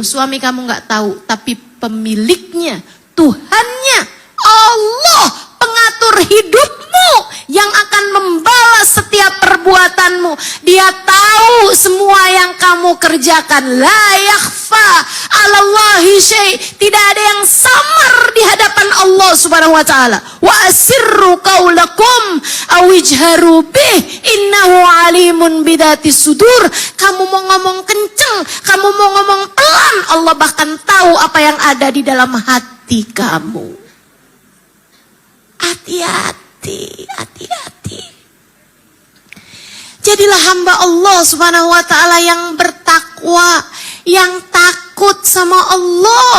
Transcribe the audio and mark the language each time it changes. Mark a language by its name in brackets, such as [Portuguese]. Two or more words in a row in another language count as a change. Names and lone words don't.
[Indonesian] Suami kamu gak tahu, tapi pemiliknya, Tuhannya, Allah, pengatur hidupmu yang akan membalas setiap perbuatanmu. Dia tahu semua yang kamu kerjakan. [Arabic] لا يخفى على الله شيء'. [Indonesian] Tidak ada yang samar di hadapan Allah [Arabic] سبحانه وتعالى. وأسروا قولكم أو اجهروا به إنه عليم بذات الصدور. [Indonesian] Kamu mau ngomong kenceng, kamu mau ngomong pelan, Allah bahkan tahu apa yang ada di dalam hati kamu. Hati-hati, hati-hati. Jadilah hamba Allah [Arabic] سبحانه وتعالى [Indonesian] yang bertakwa, yang takut sama Allah.